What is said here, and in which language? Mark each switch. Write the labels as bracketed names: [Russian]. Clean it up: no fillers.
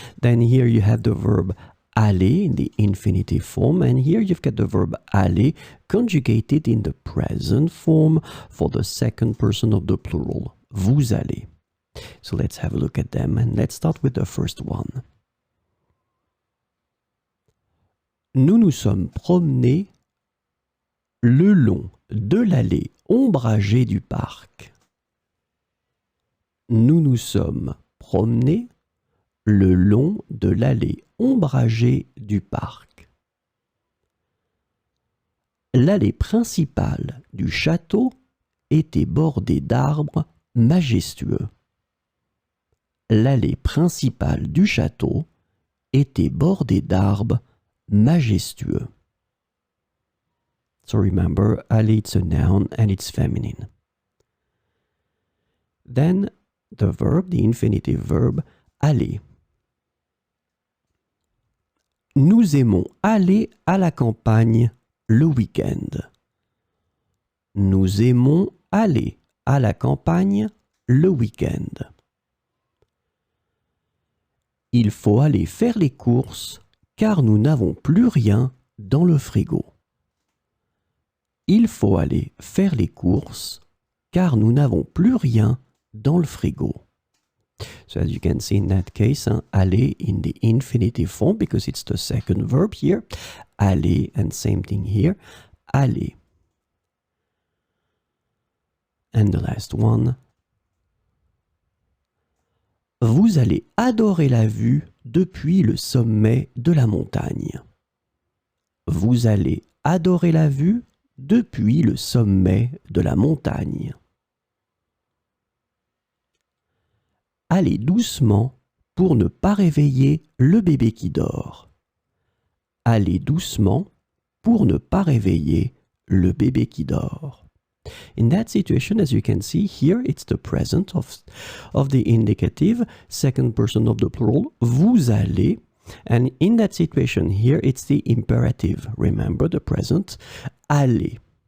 [English] Then here you have the verb aller in the infinitive form, and here you've got the verb aller conjugated in the present form for the second person of the plural, vous allez. So let's have a look at them, and let's start with the first one. [French] Nous nous sommes promenés le long de l'allée ombragée du parc. Nous nous sommes promenés le long de l'allée ombragée du parc. L'allée principale du château était bordée d'arbres majestueux. L'allée principale du château était bordée d'arbres majestueux. [English] So remember, allée, it's a noun and it's feminine. Then the verb, the infinitive verb, aller. [French] Nous aimons aller à la campagne le week-end. Nous aimons aller à la campagne le week-end. Il faut aller faire les courses car nous n'avons plus rien dans le frigo. Il faut aller faire les courses car nous n'avons plus rien dans le frigo. [English] So as you can see in that case, aller in the infinitive form because it's the second verb here. Aller, and same thing here, aller. And the last one. [French] Vous allez adorer la vue depuis le sommet de la montagne. Vous allez adorer la vue depuis le sommet de la montagne. Allez doucement pour ne pas réveiller le bébé qui dort. Allez doucement pour ne pas réveiller le bébé qui dort. [English] In that situation, as you can see here, it's the present of the indicative, second person of the plural, vous allez. And in that situation here, it's the imperative. Remember the present, allez.